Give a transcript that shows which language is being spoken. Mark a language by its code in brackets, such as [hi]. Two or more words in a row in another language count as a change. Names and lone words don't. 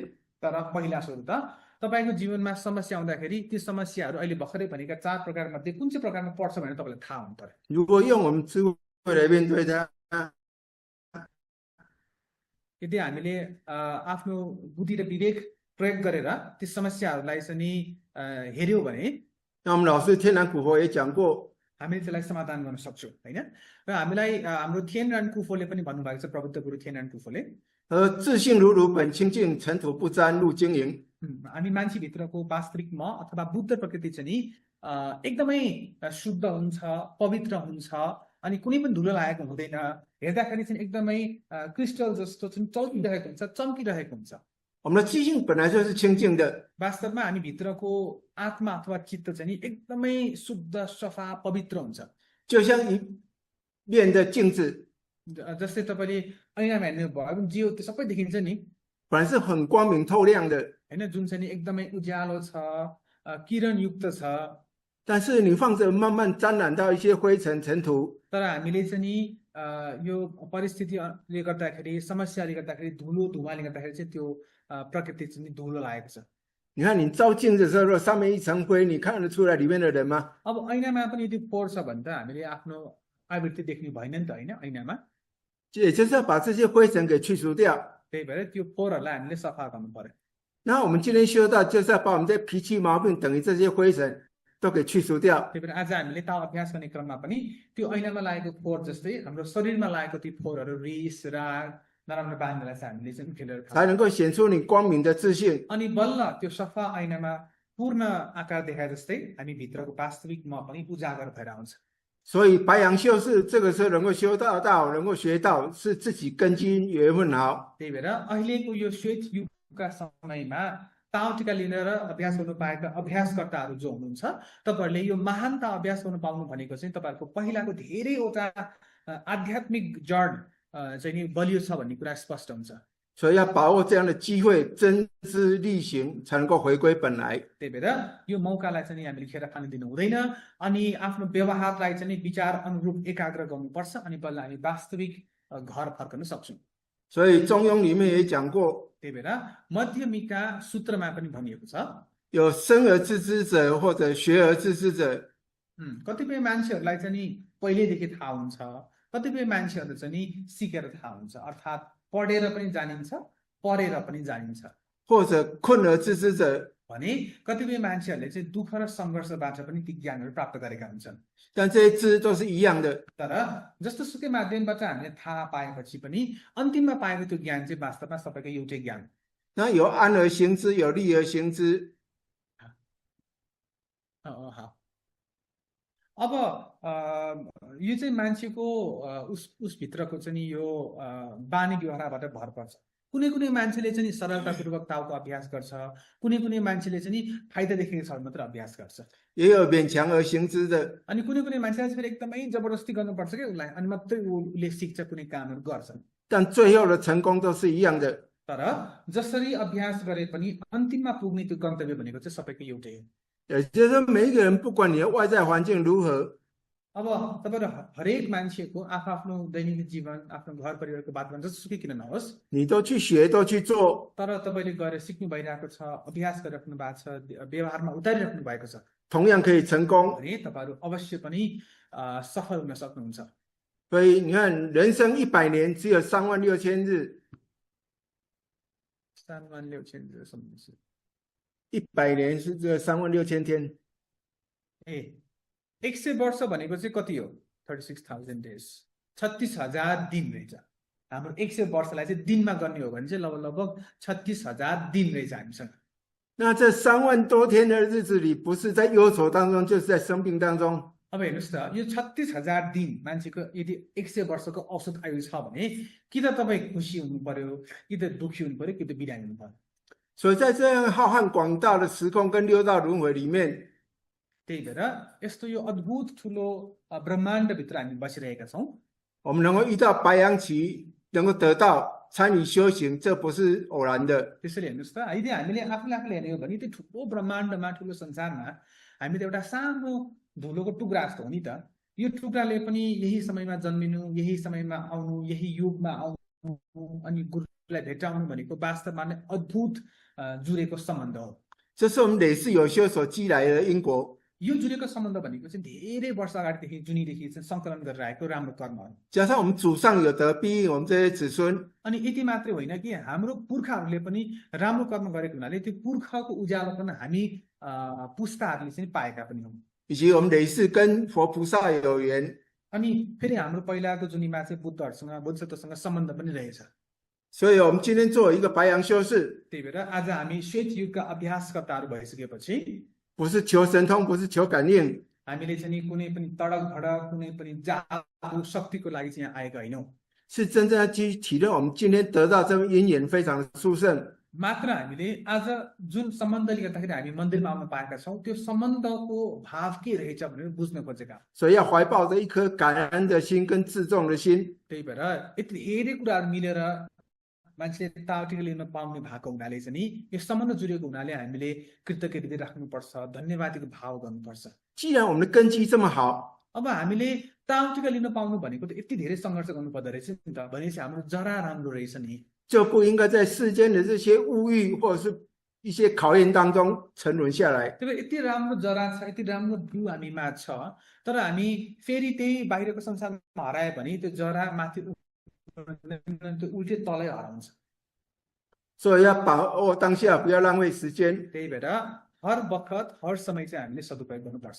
[ne] तर पहिला सुरु त तपाईँको जीवनमा समस्या आउँदाखेरि ती समस्याहरू अहिले भर्खरै भनेका 4 प्रकारमध्ये कुन चाहिँ प्रकारमा पर्छ भनेर तपाईँलाई थाहा हुनु पर्यो। [zh] 如果用我们智慧来面对它， [ne] यदि हामीले आफ्नो बुद्धि र विवेक प्रयोग गरेर ती समस्याहरूलाई चाहिँ नि हेर्यौँ भने [zh] 那我们老师天然古佛也讲过， [ne] हामीले त्यसलाई समाधान गर्न सक्छौँ हैन। र हामीलाई हाम्रो थिएनरान कुफोले पनि भन्नुभएको छ, प्रबुद्ध गुरु थिएनरान कुफोले, [zh] 自信如如本清净，尘土不沾入经营。 [ne] हामी मान्छेभित्रको वास्तविक म अथवा बुद्ध प्रकृति चाहिँ नि एकदमै शुद्ध हुन्छ, पवित्र हुन्छ अनि कुनै पनि धुलो लागेको हुँदैन। हेर्दाखेरि चाहिँ एकदमै क्रिस्टल जस्तो चाहिँ चल्किरहेको हुन्छ, चम्किरहेको हुन्छ। [zh] 我们的记性本来就是清净的， [ne] वास्तवमा हामी भित्रको आत्मा अथवा चित्त चाहिँ नि एकदमै शुद्ध, सफा, पवित्र हुन्छ। [zh] 就像一面的镜子， [ne] जस्तै तपाईँले ऐनामा हेर्नु भयो भने जिउ त्यो सबै देखिन्छ नि [zh] 本来是很光明透亮的， [ne] हैन, जुन चाहिँ नि एकदमै उज्यालो छ, किरणयुक्त छ। [zh] 但是你放着慢慢沾染到一些灰尘尘土， [ne] तर हामीले चाहिँ नि यो परिस्थितिले गर्दाखेरि, समस्याले गर्दाखेरि, धुलो धुवाले गर्दाखेरि चाहिँ त्यो प्रकृति चाहिँ नि धुलो लागेको छ। [zh] 你看你照镜子的时候，如果上面一层灰，你看得出来里面的人吗？ [ne] अब ऐनामा पनि यदि फोहोर छ भने त हामीले आफ्नो आवृत्ति देख्नु भएन नि त हैन ऐनामा। [zh] 也就是要把这些灰尘给去除掉。 [ne] त्यही भएर त्यो फोहोरहरूलाई हामीले सफा गर्नु पर्यो। [zh] 那我们今天修道，就是要把我们这脾气毛病等于这些灰尘都给去除掉。 [ne] त्यही भएर आज हामीले ताव अभ्यास गर्ने क्रममा पनि त्यो ऐनामा लागेको फोहोर जस्तै हाम्रो शरीरमा लागेको ती फोहोरहरू, रिस, राग, नराम्रो बानीलाई चाहिँ हामीले चाहिँ उखेलेर [zh] 才能够显出你光明的自信。 [ne] अनि बल्ल त्यो सफा ऐनामा पूर्ण आकार देखाए जस्तै हामी भित्रको वास्तविक म पनि उजागर भएर आउँछ। [zh] 所以白羊修士这个时候能够修道，能够学道，是自己根基缘分好。 [ne] त्यही भएर अहिलेको यो श्वेत युगका समयमा ताव टीका लिएर अभ्यास गर्नु पाएका अभ्यासकर्ताहरू जो हुनुहुन्छ, तपाईँहरूले यो महानता अभ्यास गर्नु पाउनु भनेको चाहिँ तपाईँहरूको पहिलाको धेरैवटा आध्यात्मिक जड चाहिँ नि बलियो छ भन्ने कुरा स्पष्ट हुन्छ। [zh] 所以要把握这样的机会，真知力行，才能够回归本来。 [ne] त्यही भएर यो मौकालाई चाहिँ नि हामीले खेर खान दिनु हुँदैन अनि आफ्नो व्यवहारलाई चाहिँ नि विचार अनुरूप एकाग्र गर्नुपर्छ अनि बल्ल हामी वास्तविक घर फर्कन सक्छौँ। [zh] 所以《中庸》里面也讲过， [ne] त्यही भएर मध्यमिका सूत्रमा पनि भनिएको छ, [zh] 有生而知之者，或者学而知之者。 [ne] कतिपय मान्छेहरूलाई चाहिँ नि पहिल्यैदेखि थाहा हुन्छ, कतिपय मान्छेहरू चाहिँ नि सिकेर थाहा हुन्छ, अर्थात् पढेर पनि जानिन्छ, पढेर पनि जानिन्छ। [zh] 或者困而知之者， [ne] भने कतिपय मान्छेहरूले चाहिँ दुःख र सङ्घर्षबाट पनि ती ज्ञानहरू प्राप्त गरेका हुन्छन्। [zh] 但这些知都是一样的。 [ne] तर जस्तो सुकै माध्यमबाट हामीले थाहा पाएपछि पनि अन्तिममा पाएको त्यो ज्ञान चाहिँ वास्तवमा सबैको एउटै ज्ञान। [zh] 那有安而行之，有利而行之。 [ne] अब यो चाहिँ मान्छेको उसभित्रको चाहिँ नि यो बानी व्यवहारबाट भर पर्छ। कुनै कुनै मान्छेले चाहिँ नि सरलतापूर्वक तावको अभ्यास गर्छ, कुनै कुनै मान्छेले चाहिँ नि फाइदा देखेको छ मात्र अभ्यास गर्छ, [zh] 也有勉强而行之的。 [ne] अनि कुनै कुनै मान्छेलाई फेरि एकदमै जबरजस्ती गर्नुपर्छ कि उसलाई, अनि मात्रै उसले सिक्छ, कुनै कामहरू गर्छ। [zh] 但最后的成功都是一样的。 [ne] तर जसरी अभ्यास गरे पनि अन्तिममा पुग्ने त्यो गन्तव्य भनेको चाहिँ सबैको एउटै हो। [zh] 也就是说，每一个人不管你的外在环境如何， [ne] अब तपाईहरु हरेक मान्छेको आफ्नो दैनिक जीवन आफ्नो घर परिवारको वातावरण जसुकै किन नहोस् [zh] 你都去学，都去做， [ne] तर तपाईले गएर सिक्नु भइरहेको छ अभ्यास गरिराख्नु भएको छ व्यवहारमा उतारिराख्नु भएको छ [zh] 同样可以成功。 [ne] भने तपाईहरु अवश्य पनि सफल हुन सक्नुहुन्छ [zh] 所以你看，人生100年只有36000日， 36000这什么意思 100年是这36000天。 [ne] ए 100 वर्ष भनेको चाहिँ कति हो 36000 days 36000 दिन रहेछ हाम्रो 100 वर्षलाई चाहिँ दिनमा गर्ने हो भने चाहिँ लगभग 36000 दिन रहेछ हामीसँग [zh] 那这3万多天的日子里，不是在忧愁当中，就是在生病当中。 [ne] अब हेर्नुस् त यो 36000 दिन मान्छेको यदि 100 वर्षको औसत आयु छ भने कि त तपाई खुसी हुनु पर्यो कि त दुखी हुनु पर्यो कि त बिरामी हुनु पर्यो [zh] 所以在这样浩瀚广大的时空跟六道轮回里面， [ne] त्यही भएर यस्तो यो अद्भुत ठुलो ब्रह्माण्ड भित्र हामी बसिरहेका छौं [zh] 我们能够遇到白羊期，能够得到参与修行，这不是偶然的。 [ne] त्यसैले हेर्नुस् त यदि हामीले आफूले हेर्ने हो भने त्यो ठुलो ब्रह्माण्डमा ठुलो संसारमा हामी त एउटा सानो धुलोको टुक्रा जस्तो हो नि त यो टुक्राले पनि यही समयमा जन्मिनु यही समयमा आउनु यही युगमा आउनु अनि गुरुलाई भेटाउनु भनेको वास्तवमा नै अद्भुत जुरेको सम्बन्ध हो [zh] 这是我们累世有修所积来的因果。 [ne] यो जुरेको सम्बन्ध भनेको चाहिँ धेरै वर्ष अगाडिदेखि जुनीदेखि चाहिँ सङ्कलन गरेर आएको राम्रो कर्महरू [zh] 加上我们祖上有德，庇佑我们这些子孙， [ne] अनि यति मात्रै होइन कि हाम्रो पुर्खाहरूले पनि राम्रो कर्म गरेको हुनाले त्यो पुर्खाको उज्यालो पनि हामी पुस्ताहरूले चाहिँ पाएका पनि हौँ [zh] 以及我们累世跟佛菩萨有缘， [ne] अनि फेरि हाम्रो पहिलाको जुनीमा चाहिँ बुद्धहरूसँग बोधिसत्वसँग सम्बन्ध पनि रहेछ [zh] 所以我们今天作为一个白羊修士， [ne] त्यही भएर आज हामी श्वेत युगका अभ्यासकर्ताहरू भइसकेपछि [zh] 不是求神通，不是求感应， [ne] हामीले चाहिँ नि कुनै पनि तडक भडक कुनै पनि जादु शक्तिको लागि चाहिँ यहाँ आएका होइनौँ [zh] 是真正要去体认我们今天得到这份因缘非常的殊胜。 [ne] मात्र हामीले आज जुन सम्बन्धले गर्दाखेरि हामी मन्दिरमा आउन पाएका छौँ त्यो सम्बन्धको भाव के रहेछ भनेर बुझ्न खोजेका [zh] 所以要怀抱着一颗感恩的心跟自重的心， [ne] त्यही भएर यति धेरै कुराहरू मिलेर मान्छेले ताउटिको लिन पाउने भएको हुनाले चाहिँ नि यो सम्बन्ध जुरेको हुनाले हामीले कृतज्ञता राख्नुपर्छ धन्यवादको भाव गर्नुपर्छ [zh] 既然我们的根基这么好， [ne] अब हामीले ताउटिका लिन पाउनु भनेको त यति धेरै सङ्घर्ष गर्नु पर्दो रहेछ नि त भनेपछि हाम्रो जरा राम्रो रहेछ नि [zh] 就不应该在世间的这些物欲或者是一些考验当中沉沦下来。 [ne] त्यही भएर यति राम्रो जरा छ यति राम्रो बिउ हामीमा छ तर हामी फेरि त्यही बाहिरको संसारमा हरायो भने त्यो जरा माथि त्यो उल्टे तलै हराउँछ [zh] 所以要把握当下，不要浪费时间。 [ne] त्यही भएर हर बखत हर समय चाहिँ हामीले सदुपयोग गर्नुपर्छ